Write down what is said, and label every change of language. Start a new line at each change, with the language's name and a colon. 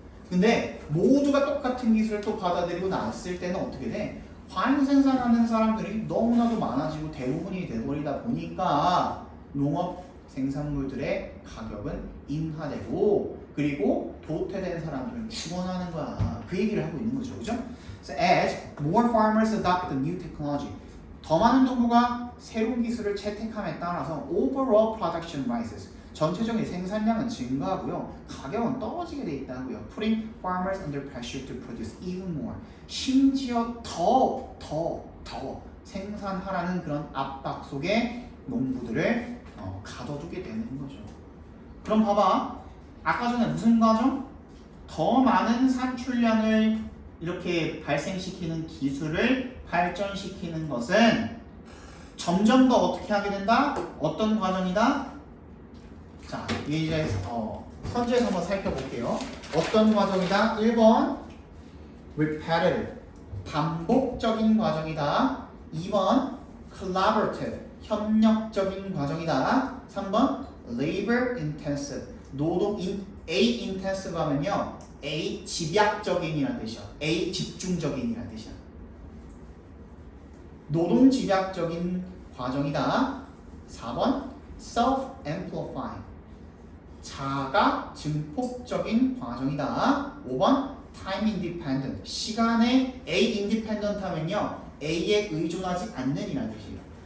Korean: 근데 모두가 똑같은 기술을 또 받아들이고 났을 때는 어떻게 돼? 과잉 생산하는 사람들이 너무나도 많아지고 대부분이 돼버리다 보니까 농업 생산물들의 가격은 인하되고 그리고 도태된 사람들은 죽어나는 거야. 그 얘기를 하고 있는 거죠. 그죠?
English: So as more farmers adopt the new technology,
Korean: 더 많은 농부가 새로운 기술을 채택함에 따라서
English: overall production rises.
Korean: 전체적인 생산량은 증가하고요. 가격은 떨어지게 돼 있다고요.
English: Putting farmers under pressure to produce even more.
Korean: 심지어 더 생산하라는 그런 압박 속에 농부들을 가둬두게 되는 거죠. 그럼 봐봐. 아까 전에 무슨 과정? 더 많은 산출량을 이렇게 발생시키는 기술을 발전시키는 것은 점점 더 어떻게 하게 된다? 어떤 과정이다? 자, 이제 선제에서 한번 살펴볼게요. 어떤 과정이다? 1번 repetitive, 반복적인 과정이다. 2번 collaborative, 협력적인 과정이다. 3번 labor intensive, A intensive 하면요 A 집약적인이라는 뜻이야. A 집중적인이라는 뜻이야. 노동 집약적인 과정이다. 4번 self-amplifying, 자가 증폭적인 과정이다. 5번 time independent, 시간에 A independent 하면요 A에 의존하지 않는 이라는 뜻이에요.